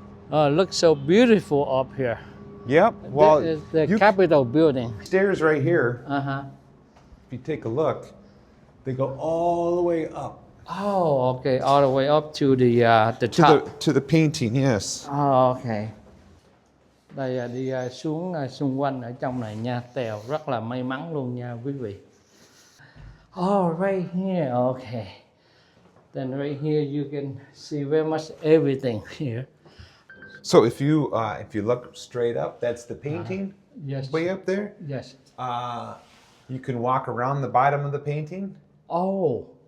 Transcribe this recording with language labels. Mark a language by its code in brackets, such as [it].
[en] Oh, it looks so beautiful up here. Yep. Well, This is the Capitol building. stairs right here. Uh-huh. If you take a look, they go all the way up. Oh, okay, all the way up to the top. To the painting, yes. Oh, okay. [vi] Đây đi xuống xung quanh ở trong này nha. Tèo rất là may mắn luôn nha quý vị. [en] Oh, right here. Okay. Then right here you can see very much everything here. So if you look straight up, that's the painting. Yes. Way up there. Yes. You can walk around the bottom of the painting. Oh.